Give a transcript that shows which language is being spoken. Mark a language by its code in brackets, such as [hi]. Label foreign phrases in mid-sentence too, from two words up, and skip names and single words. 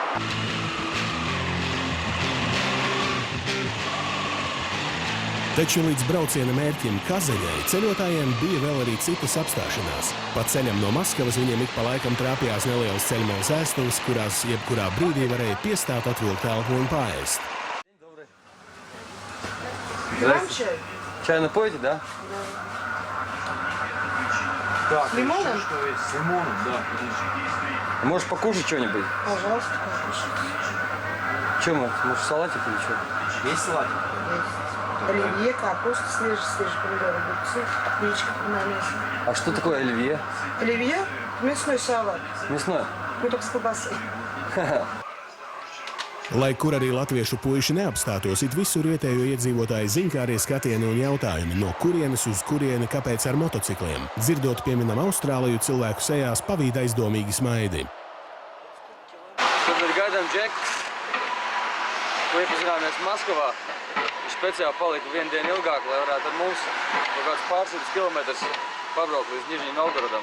[lv] Taču līdz brauciena mērķim Kazaņai ceļotājiem bija vēl arī citas apstāšanās. Pa ceļam no Maskavas viņiem ik pa laikam trāpījās nelielas ceļmalas ēstuves, kurās jebkurā brīdī varēja piestāt, atvilkt elpu un paēst. [ru] Чай напоите, да? Да. С лимоном? С лимоном, да. Можешь покушать что-нибудь? Пожалуйста, покушайте. Чем? Может, салатик или что? Есть салатик? Оливье, капуста, свежие помидоры, огурцы, яичко на мясо. А что такое оливье? Оливье? Мясной салат. Мясной? Ну, так с колбасой. [lv] Lai kur arī latviešu puiši neapstātos, it visur vietējo iedzīvotāju ziņkārie skatieni un jautājumi, no kurienes uz kurieni, kāpēc ar motocikliem. Dzirdot pieminam Austrāliju, cilvēku sejās pavīd aizdomīgi smaidi. Kad ir gaidām džeku, ko iepazināmies Maskavā, viņš speciāli palika 1 dienu ilgāk, lai varētu ar mums kaut kāds pārsitus kilometrus pabraukt līdz Nižņī Novgorodam.